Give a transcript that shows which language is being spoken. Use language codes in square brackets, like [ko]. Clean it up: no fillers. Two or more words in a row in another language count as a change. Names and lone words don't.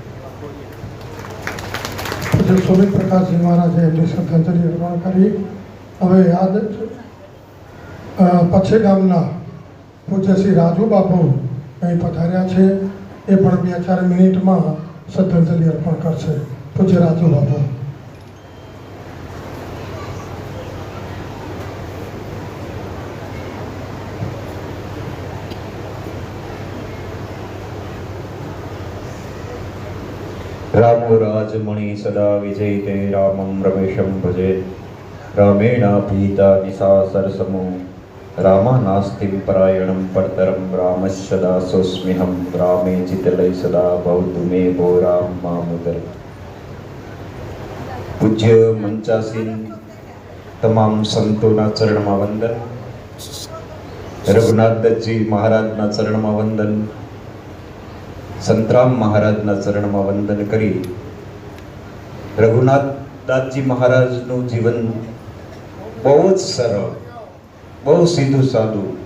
[gu] પૂજ્ય સુમિત પ્રકાશજી મહારાજે એમની શ્રદ્ધાંજલિ અર્પણ કરી. હવે યાદ પછે ગામના પૂજ્ય શ્રી રાજુ બાપુ અહીં પધાર્યા છે. એ પણ 2-4 મિનિટમાં શ્રદ્ધાંજલિ અર્પણ કરશે. પૂજ્ય રાજુ બાપુ. [sa] रामो राजमणि सदा विजयते रामं रमेशं भजे रामेण पीता निशासरसमो रामानास्तिं परायणं परतरं रामस्य दासोऽस्म्यहं रामे चितलय सदा भवतु मे भो राम मामुदर. [gu] પૂજ્ય મંચાસીન તમામ સંતોના ચરણમાં વંદન. રઘુનાથજી મહારાજના ચરણમાં વંદન. સંતરામ મહારાજના ચરણમાં વંદન કરી રઘુનાથદાસજી મહારાજનું જીવન બહુ જ સરળ, બહુ સીધું સાદું.